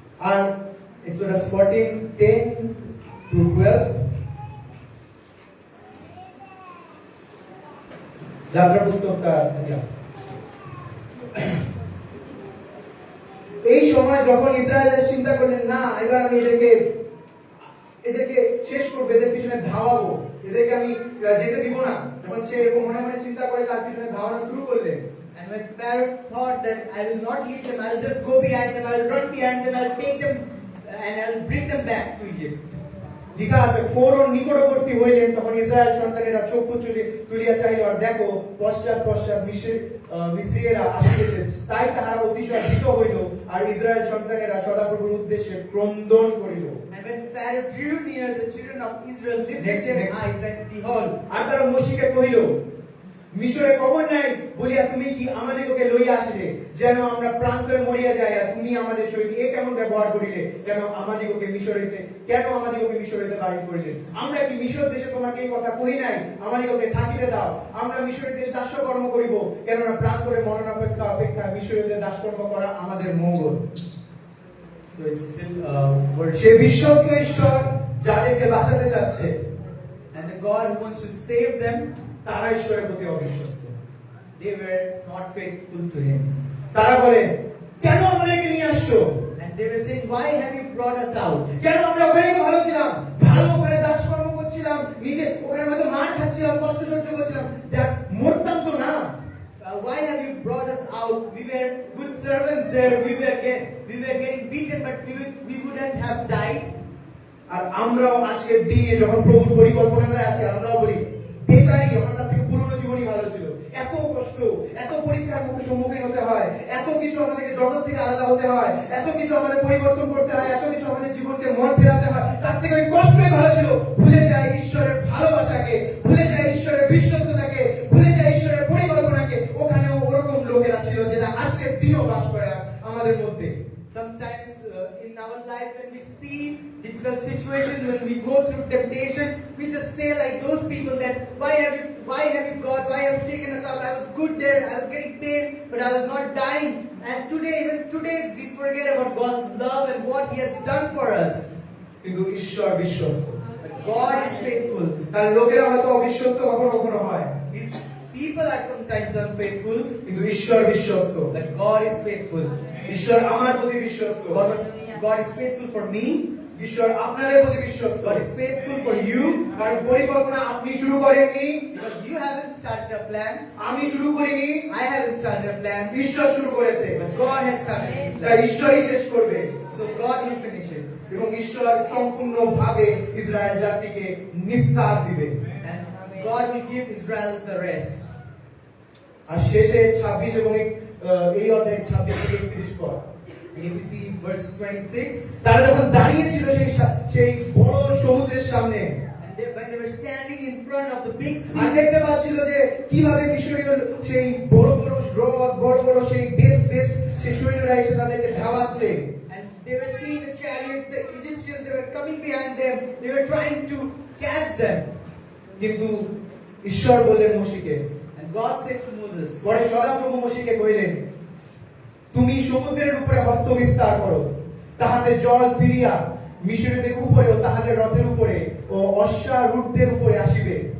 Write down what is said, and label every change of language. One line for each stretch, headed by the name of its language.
Bangla: আর Exodus 14:10 to 12 যাত্রা পুস্তকটা, এই সময় যখন ইসরায়েলের চিন্তা করলেন না এবার আমি এদেরকে শেষ করবো, এদের পিছনে ধাওয়াবো, এদেরকে আমি যেতে দিব না, যখন সে এরকম মনে মনে চিন্তা করে তার পিছনে ধাওয়ানো শুরু করলেন।
English: And when Pharaoh thought that I will not leave them, I will just go behind them, I will run behind them, I will take them and I will bring them back to Egypt.
Bangla: লেখা আছে ফরোর নিকটবর্তী হইলেন, তখন Israel সন্তানেরা চক্ষু তুলিয়া চাইল, আর দেখো পশ্চাৎ পশ্চাৎ মিস্রীয়রা আসিতেছে, তাই তাহারা অতিশয় ভীত হইল, আর ইসরায়েল সন্তানেরা সদাপ্রভুর উদ্দেশ্যে ক্রন্দন করিল।
English: And when Pharaoh drew near, the children of Israel lifted Next. their eyes and behold,
Bangla: আর তারা মোশিকে কহিল, মিশরে কবর নাই বলিয়া তুমি কি আমাদিগকে লইয়া আসিলে, যেন আমরা প্রান্তরে মরিয়া যাই, আর তুমি আমাদের সহিত এ কেমন ব্যবহার করিলে, কেন আমাদিগকে মিশর হইতে বাহির করিলে? আমরা কি মিশর দেশে তোমাকে এই কথা কহি নাই, আমাদিগকে থাকিতে দাও, আমরা মিশরের দেশ দাসকর্ম করিব, কেননা প্রান্তরে মরণ অপেক্ষা মিশরীয়দের দাসকর্ম করা আমাদের মঙ্গল।
English: so it's still
Bangla: সে বিশ্বস্ত ঈশ্বর যাদেরকে বাঁচাতে চাচ্ছে,
English: and the God who wants to save them,
Bangla: তারা ঈশ্বরের প্রতি অবিশ্বস্ত।
English: they were not faithful to Him.
Bangla: তারা বলে, কেন আমাদেরকে নিয়ে আসছো?
English: And they were saying, why have you brought us out?
Bangla: কেন আমরা ওখানে তো ভালো ছিলাম, ভালো ওখানে দাসকর্ম করছিলাম, নিজে ওখানে হয়তো মার খাচ্ছিলাম, কষ্ট সহ্য করছিলাম, দেখ মরতাম তো না।
English: Why have you brought us out? We were good servants there. We were getting beaten, but we wouldn't have died.
Bangla: আর আমরাও আজকের দিনে যখন প্রভুর পরিকল্পনায় আছে, আমরাও বলি বেকারি আমার তার থেকে পুরনো জীবনই ভালো ছিল। এত কষ্ট, এত পরীক্ষার মুখে সম্মুখীন হতে হয়, এত কিছু আমাদেরকে জগৎ থেকে আলাদা হতে হয়, এত কিছু আমাদের পরিবর্তন করতে হয়, এত কিছু আমাদের জীবনকে মন ফেরাতে হয়, তার থেকে ওই কষ্টই ভালো ছিল। ভুলে যায় ঈশ্বরের ভালোবাসাকে, ভুলে যায় ঈশ্বরের বিশ্বস্ততাকে, ভুলে যায় ঈশ্বরের পরিকল্পনাকে। ওখানেও ওরকম লোকেরা ছিল যেটা আজকের দিনও বাস করে আমাদের মধ্যে।
English: Sometimes in our life, when we see difficult situations, when we go through temptation, we just say like those people that why have you God, why have you taken us out? I was good there, I was getting pain, but I was not dying. And even today, we forget about God's love and what He has done for us.
Bangla: কিন্তু ঈশ্বর বিশ্বস্ত,
English: But God is faithful.
Bangla: কারণ লোকেরা হয়তো অবিশ্বস্ত কখনো কখনো হয়,
English: These people are sometimes unfaithful,
Bangla: কিন্তু ঈশ্বর বিশ্বস্ত।
English: but God is faithful.
Bangla: ঈশ্বর আমার প্রতি বিশ্বস্ত,
English: God is faithful for me.
Bangla: ঈশ্বর আপনাদের প্রতি বিশ্বস্ত।
English: God is faithful for you.
Bangla: কারণ পরিকল্পনা আপনি শুরু করেননি,
English: Because you haven't started a plan.
Bangla: আমি শুরু করিনি,
English: I haven't started a plan.
Bangla: ঈশ্বর শুরু করেছে,
English: But God has started His
Bangla: তাই
English: plan.
Bangla: ঈশ্বরই শেষ করবে।
English: So God will finish it.
Bangla: এবং ঈশ্বর সম্পূর্ণভাবে ইসরায়েল জাতিকে নিস্তার দিবে।
English: And God will give Israel the rest.
Bangla: আর শেষে 26 এবং এই অধ্যায় 26 থেকে 31 পদ,
English: And if you see verse 26,
Bangla: তারা যখন দাঁড়িয়ে ছিল সেই বড় সমুদ্রের সামনে,
English: and when they were standing in front of the big
Bangla: আর
English: sea,
Bangla: দেখতে পাচ্ছিল যে কিভাবে মিশরীয় সেই বড় বড় রথ, বড় বড় সেই বেশ সেই সৈন্যরা এসে তাদেরকে ধাওয়াচ্ছে,
English: and they were seeing the chariots, the Egyptians, they were coming behind them, they were trying to catch them.
Bangla: কিন্তু ঈশ্বর বললেন মোশিকে,
English: And God said to Moses,
Bangla: পরে সদাপ্রভু মোশিকে কইলেন, তুমি সমুদ্রের উপরে হস্ত বিস্তার করো, তাহাতে জল ফিরিয়া মিশরীয়দের উপরে ও তাহাদের রথের উপরে ও অশ্বারূঢ়দের উপরে আসিবে।